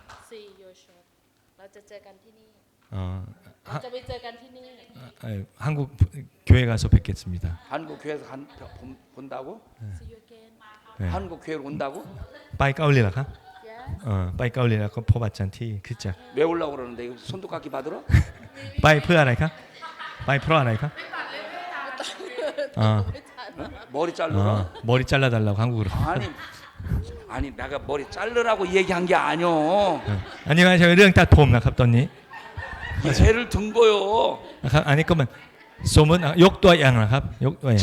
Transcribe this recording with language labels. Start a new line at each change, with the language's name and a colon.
English: See your shot
Thai: เราจะเจอกันที่นี่ เอ่อ เราจะไปเจอกันที่นี่
Korean: 한국 교회 가서 뵙겠습니다. 한국 교회에서 본다고?
English: See you again
Korean: 네. 한국 교회로 온다고?
Thai: ไปเกาหลีเหรอครับ
English: yes
Thai: ไปเกาหลีแล้วก็พบอาจารย์ที่คริสตจักร
Korean: 왜 오려고 그러는데 이거 손톱깎이 받으러?
Thai: ไปเพื่ออะไรครับไปเพราะอะไรครับอ่า
Korean: 머리 자르러? 머리 잘라달라고 한국으로 아니 내가 머리 자르라고 얘기한 게 아니오.
Thai: อันนี้ไม่ใช่เรื่องตัดผมนะครับตอนนี้
Korean: 예를 든 거요.
Thai: นะครับอันนี้ก็มันสมมติยกตัวอย่างนะครับยกตัวอย่าง